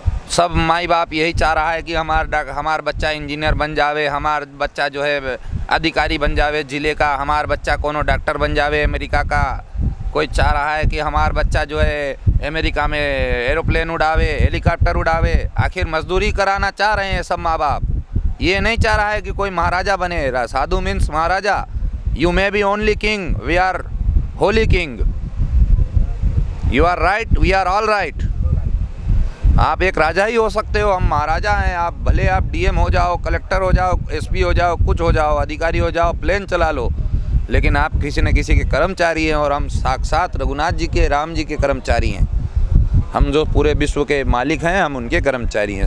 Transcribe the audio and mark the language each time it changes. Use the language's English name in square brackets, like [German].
[Hindi] सब माई बाप यही चाह रहा है कि हमार बच्चा इंजीनियर बन जावे, हमार बच्चा जो है अधिकारी बन जावे ज़िले का, हमार बच्चा कोनो डॉक्टर बन जावे अमेरिका का। कोई चाह रहा है कि हमार बच्चा जो है अमेरिका में एरोप्लेन उड़ावे, हेलीकॉप्टर उड़ावे। आखिर मजदूरी कराना चाह रहे हैं सब माँ बाप, ये नहीं चाह रहा है कि कोई महाराजा बने। साधु means Maharaja. [English] You may be only king, we are holy king. You are right, we are all right. [Hindi] आप एक राजा ही हो सकते हो, हम महाराजा हैं। आप भले आप डीएम हो जाओ, कलेक्टर हो जाओ, एसपी हो जाओ, कुछ हो जाओ, अधिकारी हो जाओ, प्लेन चला लो, लेकिन आप किसी न किसी के कर्मचारी हैं, और हम साक्षात रघुनाथ जी के, राम जी के कर्मचारी हैं। हम जो पूरे विश्व के मालिक हैं, हम उनके कर्मचारी हैं।